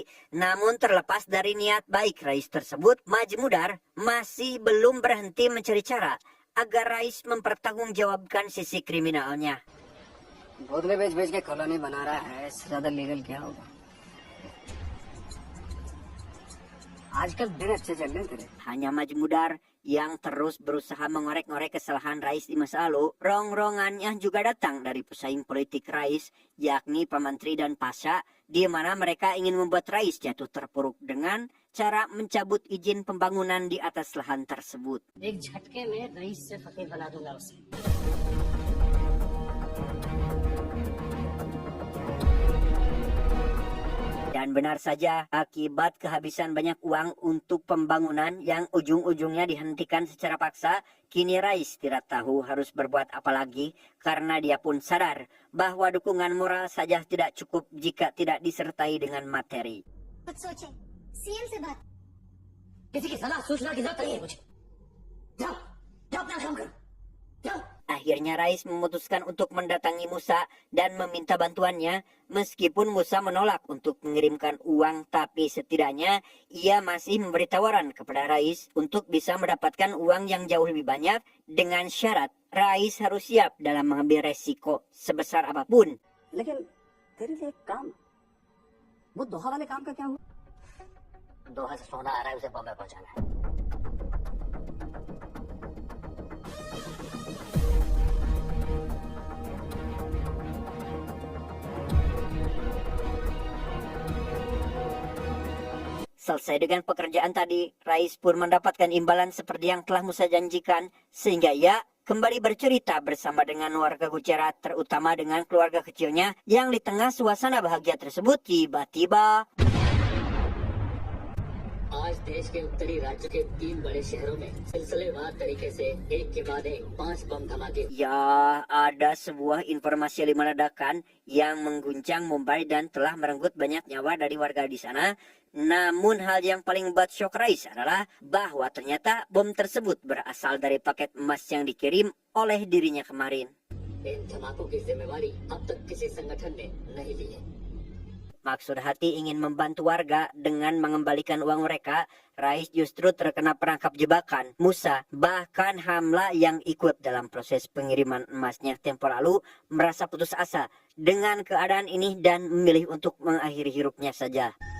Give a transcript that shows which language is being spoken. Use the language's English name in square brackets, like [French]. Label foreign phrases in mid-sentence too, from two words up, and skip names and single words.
[Indonesian] Namun terlepas dari niat baik Rais tersebut, Maju Mudar masih belum berhenti mencari cara agar Rais mempertanggungjawabkan sisi kriminalnya. [Hindi] बोतलें बेच के कॉलोनी बना रहा है, इससे ज्यादा लीगल क्या होगा। आजकल दिन अच्छे चल रहे हैं तेरे। [Indonesian] Hanya Maju Mudar yang terus berusaha mengorek-ngorek kesalahan Rais di masa lalu. Rong-rongannya juga datang dari pesaing politik Rais, yakni Pak Menteri dan Pasha, di mana mereka ingin membuat Rais jatuh terpuruk dengan cara mencabut izin pembangunan di atas lahan tersebut. [Hindi] एक झटके में रईस से फकीर बना दूंगा उसे। [Indonesian] Dan benar saja, akibat kehabisan banyak uang untuk pembangunan yang ujung-ujungnya dihentikan secara paksa, kini Rais tidak tahu harus berbuat apa lagi karena dia pun sadar bahwa dukungan moral saja tidak cukup jika tidak disertai dengan materi. [Hindi] कुछ सोचे सीएम से बात किसी की सलाह सूचना की जरूरत नहीं है मुझे। जाओ जाओ अपना काम करो जाओ। [Indonesian] Akhirnya Rais memutuskan untuk mendatangi Musa dan meminta bantuannya. Meskipun Musa menolak untuk mengirimkan uang, tapi setidaknya ia masih memberi tawaran kepada Rais untuk bisa mendapatkan uang yang jauh lebih banyak dengan syarat Rais harus siap dalam mengambil resiko sebesar apapun. [Hindi] लेकिन तेरे लिए एक काम, वो दोहा वाले काम का क्या हुआ? दोहा से सोना आ रहा है, उसे बॉम्बे पहुंचाना है। [Indonesian] Selesai dengan pekerjaan tadi, Rais pun mendapatkan imbalan seperti yang telah Musa janjikan, sehingga ia kembali bercerita bersama dengan warga Gujarat, terutama dengan keluarga kecilnya, yang di tengah suasana bahagia tersebut tiba-tiba [Hindi] आज देश के उत्तरी राज्य के 3 बड़े शहरों में सिलसिलेवार तरीके से एक के बाद एक 5 बम धमाके। [Indonesian] Ya, ada sebuah informasi 5 ledakan yang mengguncang Mumbai dan telah merenggut banyak nyawa dari warga di sana. Namun hal yang paling membuat syok Rais adalah bahwa ternyata bom tersebut berasal dari paket emas yang dikirim oleh dirinya kemarin. [Hindi] इन धमाकों की जिम्मेवारी अब तक किसी संगठन ने नहीं ली है। [Indonesian] Maksud hati ingin membantu warga dengan mengembalikan uang mereka, Rais justru terkena perangkap jebakan Musa. Bahkan Hamla yang ikut dalam proses pengiriman emasnya tempo lalu merasa putus asa dengan keadaan ini dan memilih untuk mengakhiri hidupnya saja.